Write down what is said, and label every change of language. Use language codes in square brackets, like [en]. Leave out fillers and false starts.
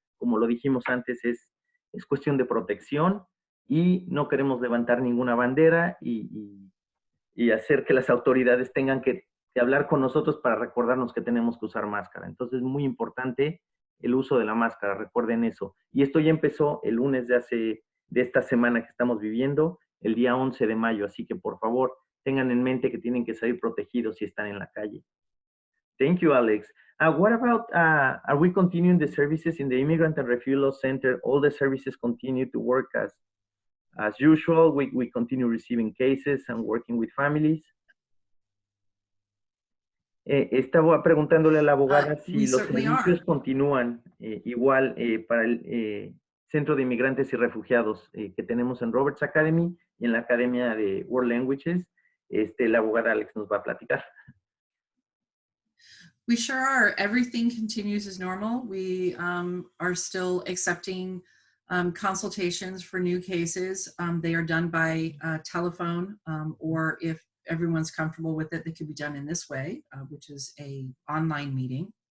[es] Como lo dijimos antes, es cuestión de protección y no queremos levantar ninguna bandera y hacer que las autoridades tengan que hablar con nosotros para recordarnos que tenemos que usar máscara. Entonces, es muy importante el uso de la máscara, recuerden eso. Y esto ya empezó el lunes de esta semana que estamos viviendo, el día 11 de mayo, así que por favor, tengan en mente que tienen que salir protegidos si están en la calle. [en] Thank you, Alex. What about, are we continuing the services in the Immigrant and Refugee Law Center? All the services continue to work as usual. We continue receiving cases and working with families. [es] Estaba preguntándole a la abogada si los servicios continúan igual para el Centro de Inmigrantes y Refugiados que tenemos en Roberts Academy y en la Academia de World Languages. La abogada Alex nos va a platicar. [en] We sure are. Everything continues as normal. We are still accepting consultations for new cases. They are done by telephone, or if everyone's comfortable with it, they could be done in this way, which is a online meeting.